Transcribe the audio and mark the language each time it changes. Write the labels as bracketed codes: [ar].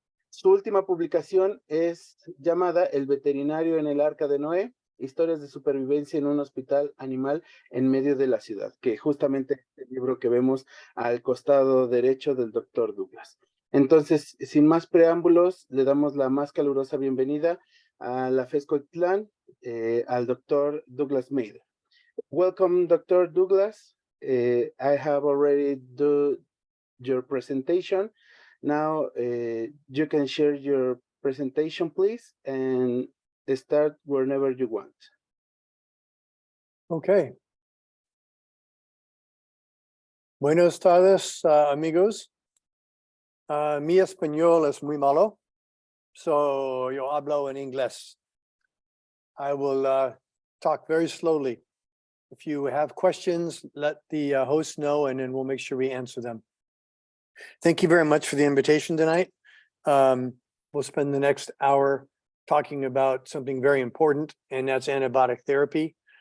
[es] Su última publicación es llamada El veterinario en el Arca de Noé, historias de supervivencia en un hospital animal en medio de la ciudad, que justamente es el libro que vemos al costado derecho del doctor Douglas. Entonces, sin más preámbulos, le damos la más calurosa bienvenida a la FES Cuautitlán, al doctor Douglas Mader. [en] Welcome, Dr. Douglas. I have already done your presentation. Now you can share your presentation, please, and start whenever you want. Okay. [es] Buenas tardes, amigos. Mi español es muy malo, so yo hablo en inglés. [en] I will talk very slowly. If you have questions, let the host know, and then we'll make sure we answer them. Thank you very much for the invitation tonight. We'll spend the next hour talking about something very important, and that's antibiotic therapy.